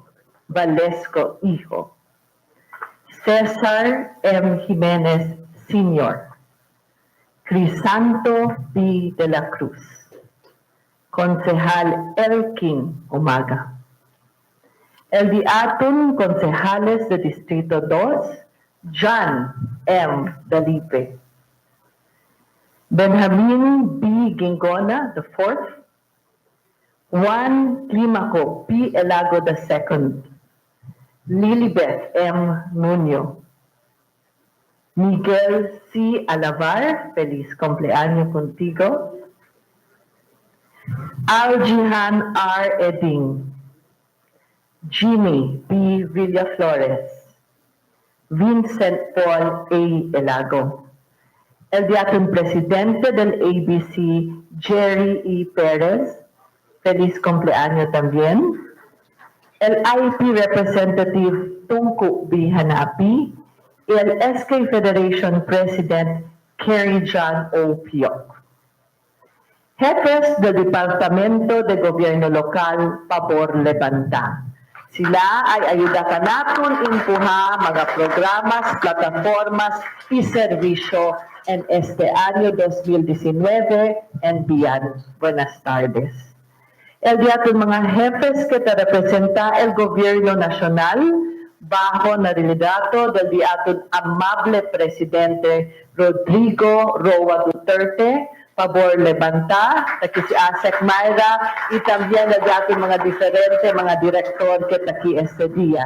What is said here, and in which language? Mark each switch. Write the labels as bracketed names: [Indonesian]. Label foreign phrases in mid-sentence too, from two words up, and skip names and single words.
[Chavacano] Valesco Hijo. Cesar M. Jimenez Sr. Crisanto B. de la Cruz. Concejal Elkin Umaga. El diatun concejales de Distrito 2, John M. Dalipe. Benjamin B. Gingona IV. Juan Climaco P. Elago II. Lilibeth M. Nuño. Miguel C. Alavar, feliz cumpleaños contigo. Aljihan R. Eding. Jimmy B. Villaflores. Vincent Paul A. Elago. El diatun presidente del ABC, Jerry E. Perez. Feliz cumpleaños también. El [English] IP representative [Chavacano] Tungku B. Hanapi y el SK Federation President Kerry John O. Piok. Jefes del Departamento de Gobierno Local, pabor lebanta. Sila ay ayuda kanakon impuha mga programas, plataformas, y serbisyo en este año 2019 [English] and beyond. [Chavacano] Buenas tardes. El día de mga jefes que te representa el gobierno nacional bajo la liderato del diato amable presidente Rodrigo Roa Duterte, favor levantar, aquí si Asek Mayra y también el diato mga diferente mga director que aquí este día.